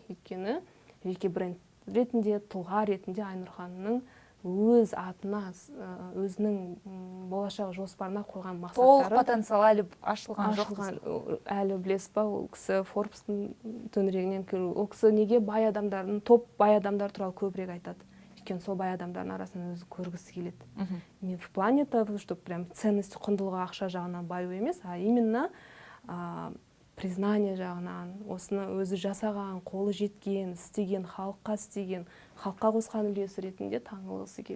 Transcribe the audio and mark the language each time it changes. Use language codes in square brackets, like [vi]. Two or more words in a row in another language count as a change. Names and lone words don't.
[kk] Өйткені жеке бренд ретінде, тұлға ретінде Айнұр ханымның өз атына, өзінің болашақ жоспарына қойған мақсаттары. Толық потенциал әлі ашылған жоқ. Әлі білесіз ба, ол кісі Forbes-тың төңірегінен кіру. Ол кісі неге бай адамдардың, топ бай адамдар туралы көбірек айтады. Өйткені сол бай адамдардың арасынан өзі көргісі келеді. [ru] Не в плане того, что прям ценность, [kk] құндылығы ақша жағынан баю емес, [ru] а именно признание [kk] жағынан, осыны өзі жасаған, қолы жеткен, істеген, халыққа қосқан үлесі ретінде танылғысы келеді.